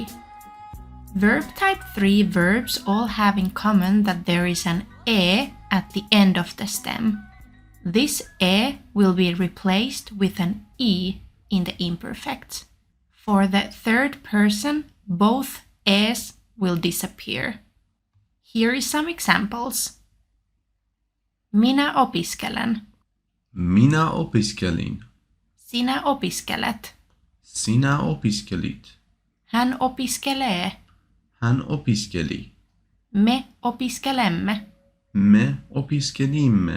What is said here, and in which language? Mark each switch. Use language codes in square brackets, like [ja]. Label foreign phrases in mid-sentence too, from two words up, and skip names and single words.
[en] Verb type 3 verbs all have in common that there is an e at the end of the stem. This e will be replaced with an e in the imperfect. For the third person, both e's will disappear. Here is some examples. [fi] Minä opiskelen. Minä opiskelin. Sinä opiskelet. Sinä opiskelit. Hän opiskelee. Hän opiskeli. Me opiskelemme. Me opiskelimme.